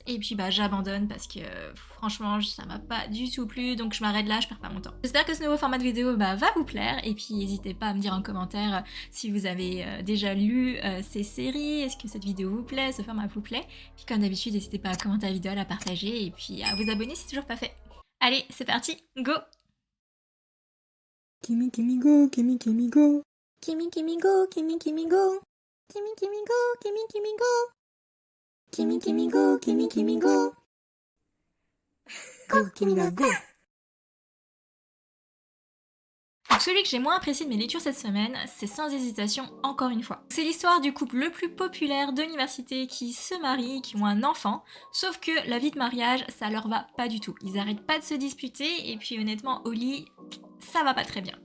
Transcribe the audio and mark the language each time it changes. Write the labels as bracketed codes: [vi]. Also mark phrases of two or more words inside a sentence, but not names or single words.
[fr] Et puis j'abandonne parce que franchement ça m'a pas du tout plu, donc je m'arrête là, je perds pas mon temps. J'espère que ce nouveau format de vidéo va vous plaire, et puis n'hésitez pas à me dire en commentaire si vous avez déjà lu ces séries, est-ce que cette vidéo vous plaît, ce format vous plaît. Puis comme d'habitude, n'hésitez pas à commenter la vidéo, à la partager, et puis à vous abonner si c'est toujours pas fait. Allez, c'est parti, go! Kimi Kimi go, Kimi Kimi go. Kimi Kimi go, Kimi Kimi go. Kimi Kimi go, Kimi Kimi go. Kimi Kimi go, Kimi Kimi go. Go, Kimina, go. Donc celui que j'ai moins apprécié de mes lectures cette semaine, c'est sans hésitation encore une fois. C'est l'histoire du couple le plus populaire de l'université qui se marie, qui ont un enfant, sauf que la vie de mariage, ça leur va pas du tout. Ils arrêtent pas de se disputer, et puis honnêtement, au lit, ça va pas très bien.